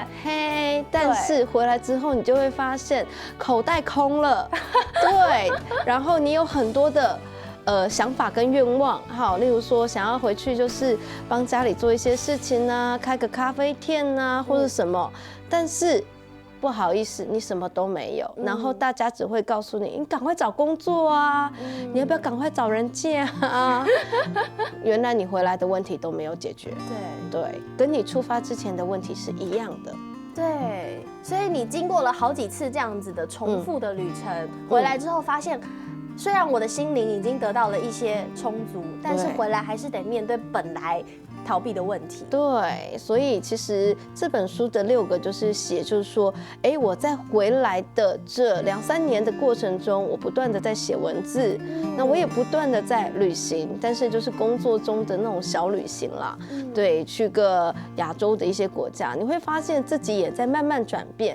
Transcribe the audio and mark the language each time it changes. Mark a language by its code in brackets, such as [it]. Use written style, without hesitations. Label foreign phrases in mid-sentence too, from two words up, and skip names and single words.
[zh] 嘿，但是回來之後，你就會發現口袋空了，對，然後你有很多的想法跟願望，好，例如說想要回去就是幫家裡做一些事情啊，開個咖啡店啊，或者什麼，但是不好意思，你什麼都沒有，然後大家只會告訴你，你趕快找工作啊，你要不要趕快找人借啊？原來你回來的問題都沒有解決，對，跟你出發之前的問題是一樣的，對，所以你經過了好幾次這樣子的重複的旅程，回來之後發現，雖然我的心靈已經得到了一些充足，但是回來還是得面對本來逃避的问题。对，所以其实这本书的6个就是写，就是说，我在回来的这2、3年的过程中，我不断的在写文字，那我也不断的在旅行，但是就是工作中的那种小旅行啦，对，去个亚洲的一些国家，你会发现自己也在慢慢转变。